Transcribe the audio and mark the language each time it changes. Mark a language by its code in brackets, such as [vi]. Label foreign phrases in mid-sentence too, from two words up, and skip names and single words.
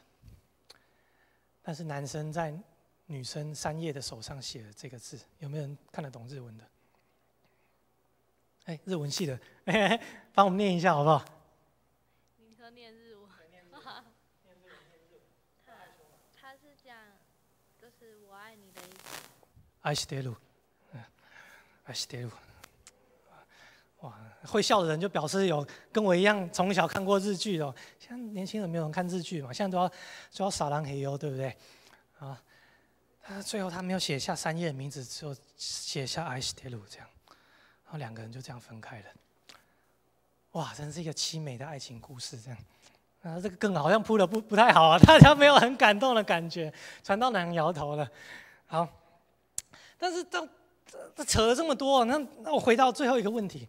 [zh] 但是男生在女生3叶的手上写了这个字，有没有人看得懂日文的？日文系的，帮我们念一下好不好？你说念日文，他是讲，就是我爱你的意思。 [ja] 愛してる，愛してる。 [zh] 哇，会笑的人就表示有跟我一样从小看过日剧哦。现在年轻人没有人看日剧嘛，现在都要撒浪嘿哟，对不对？他最后他没有写下3叶的名字，只有写下愛してる这样，然后2个人就这样分开了。哇，真是一个凄美的爱情故事这样。这个梗好像铺的不太好啊，大家没有很感动的感觉，传道人摇头了。好，但是这扯了这么多，那我回到最后一个问题。